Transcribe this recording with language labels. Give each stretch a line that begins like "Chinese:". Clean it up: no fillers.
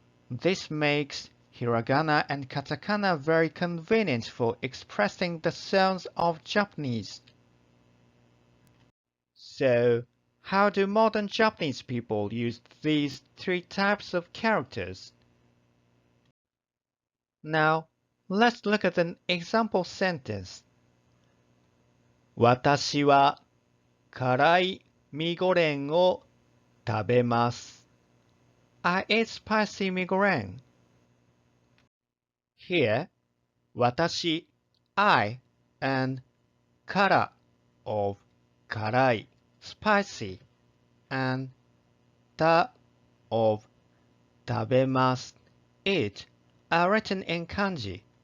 English: This makes hiragana and katakana very convenient for expressing the sounds of Japanese. So, how do modern Japanese people use these three types of characters? Now, let's look at an example sentence.
Japanese: 私は辛いミゴレンを食べます。
English: I eat spicy migoren. Here, 私, I, and から of 辛い, spicy, and た of 食べます, eat, are written in kanji.